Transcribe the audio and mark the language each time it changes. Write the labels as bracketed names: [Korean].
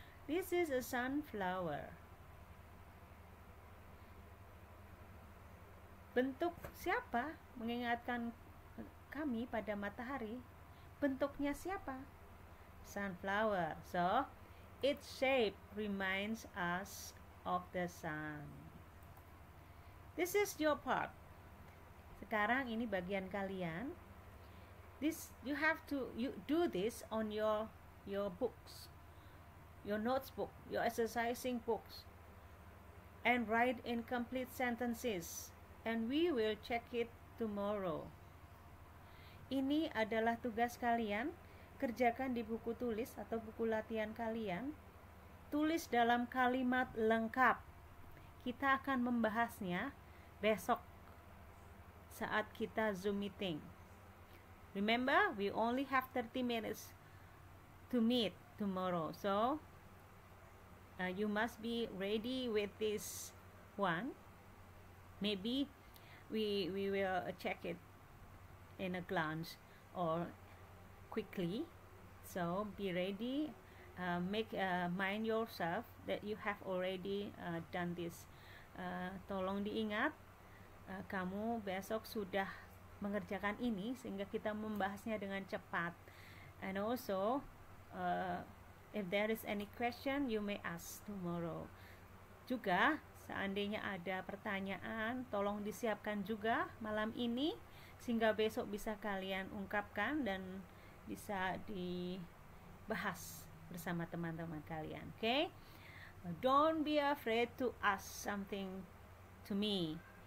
[English] This is a sunflower. [Indonesian] Bentuk siapa mengingatkan kami pada matahari? Bentuknya siapa? Sunflower. [English] So, its shape reminds us of the sun. This is your part. [Indonesian] Sekarang ini bagian kalian. [English] You have to do this on your books, your notebook, your exercising books, and write incomplete sentences. And we will check it tomorrow. [Indonesian] Ini adalah tugas kalian. Kerjakan di buku tulis atau buku latihan kalian. Tulis dalam kalimat lengkap. Kita akan membahasnya besok saat kita Zoom meeting. [English] Remember, we only have 30 minutes to meet tomorrow. So, you must be ready with this one. Maybe we will check it in a glance or quickly. So be ready. Mind yourself that you have already done this. [Indonesian] Tolong diingat, kamu besok sudah mengerjakan ini sehingga kita membahasnya dengan cepat. [English] And also, if there is any question, you may ask tomorrow. [Indonesian] Juga, seandainya ada pertanyaan, tolong disiapkan juga malam ini sehingga besok bisa kalian ungkapkan dan bisa dibahas bersama teman-teman kalian. [English] Okay? Don't be afraid to ask something to me.